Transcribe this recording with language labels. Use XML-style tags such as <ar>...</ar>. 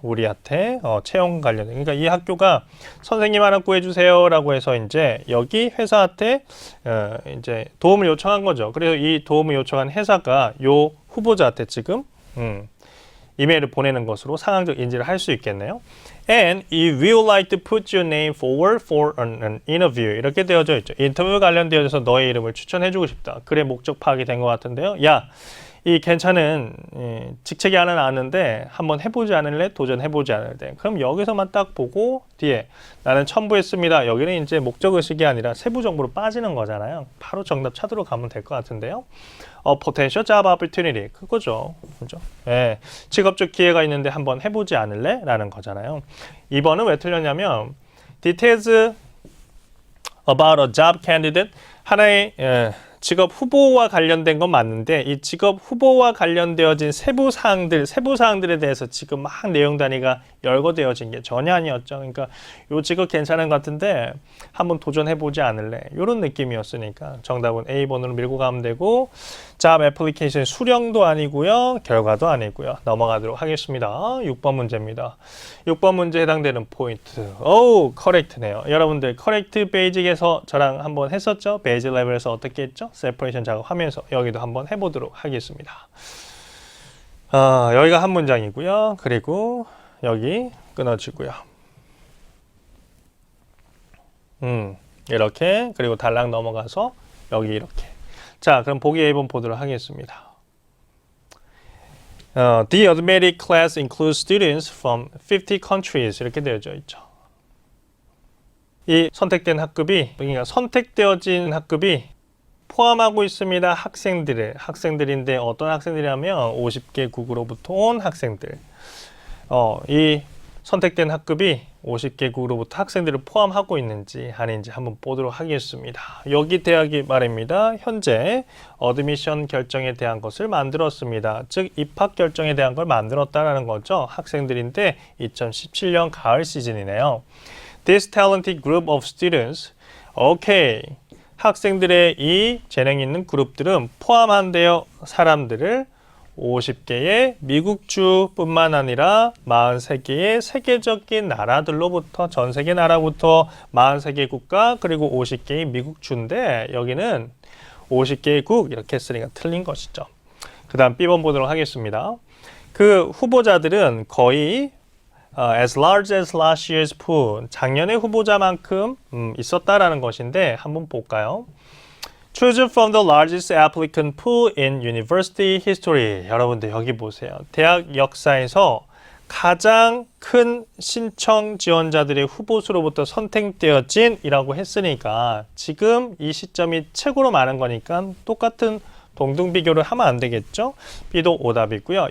<ko>우리한테 채용 관련. 그러니까 이 학교가 선생님 하나 구해주세요 라고 해서 이제 여기 회사한테 이제 도움을 요청한 거죠. 그래서 이 도움을 요청한 회사가 요 후보자한테 지금 이메일을 보내는 것으로 상황적 인지를 할 수 있겠네요.</ko> <en>And you will like to put your name forward for an interview.</en> <ko>이렇게 되어져 있죠. 인터뷰 관련되어져서 너의 이름을 추천해주고 싶다. 글의 목적 파악이 된 것 같은데요. 야, 이 괜찮은 직책이 하나 나왔는데 한번 해보지 않을래? 도전해보지 않을래? 그럼 여기서만 딱 보고 뒤에 나는 첨부했습니다. 여기는 이제 목적의식이 아니라 세부 정보로 빠지는 거잖아요. 바로 정답 찾으러 가면 될 것 같은데요.</ko> <en>potential job opportunity</en> <ko>그거죠. 그죠? 예, 직업적 기회가 있는데 한번 해보지 않을래? 라는 거잖아요. 2번은 왜 틀렸냐면</ko> <en>details about a job candidate</en> <ko>하나의 직업 후보와 관련된 건 맞는데 이 직업 후보와 관련되어진 세부 사항들에 대해서 지금 막 내용 단위가 열거되어진 게 전혀 아니었죠. 그러니까 요 직업 괜찮은 것 같은데 한번 도전해보지 않을래? 이런 느낌이었으니까 정답은 A번으로 밀고 가면 되고 잡 애플리케이션 수령도 아니고요. 결과도 아니고요. 넘어가도록 하겠습니다. 6번 문제입니다. 6번 문제에 해당되는 포인트. 커렉트네요. 여러분들 커렉트 베이직에서 저랑 한번 했었죠? 베이직 레벨에서 어떻게 했죠? 세퍼레이션 작업하면서 여기도 한번 해보도록 하겠습니다. 여기가 한 문장이고요. 그리고 여기 끊어지고요. 이렇게 그리고 달랑 넘어가서 여기 이렇게. 자, 그럼 보기 A번 보도록 하겠습니다.</ko> <en>The arithmetic class includes students from 50 countries</en> <ko>이렇게 되어져 있죠. 이 선택된 학급이 그러니까 선택되어진 학급이 포함하고 있습니다. 학생들인데 어떤 학생들이냐면 50개국으로부터 온 학생들. 이 선택된 학급이 50개국으로부터 학생들을 포함하고 있는지 아닌지 한번 보도록 하겠습니다. 여기 대학이 말입니다. 현재 어드미션 결정에 대한 것을 만들었습니다. 즉 입학 결정에 대한 걸 만들었다라는 거죠. 학생들인데 2017년 가을 시즌이네요.</ko> <en>This talented group of students, okay.</en> <ko>학생들의 이 재능 있는 그룹들은 포함한데요. 사람들을 50개의 미국주뿐만 아니라 43개의 세계적인 나라들로부터 전 세계 나라부터 43개 국가 그리고 50개의 미국주인데 여기는 50개의 국 이렇게 했으니까 틀린 것이죠. 그 다음 B번 보도록 하겠습니다. 그 후보자들은 거의</ko> <en>as large as last year's pool</en> <ko>작년의 후보자만큼 있었다라는 것인데 한번 볼까요?</ko> <en>Choose from the largest applicant pool in university history.</en> <ko>여러분들 여기 보세요. 대학 역사에서 가장 큰 신청 지원자들의 후보 수로부터 선택되어진 이라고 했으니까 지금 이 시점이 최고로 많은 거니까 똑같은 동등 비교를 하면 안 되겠죠? B도 오답이고요.</ko>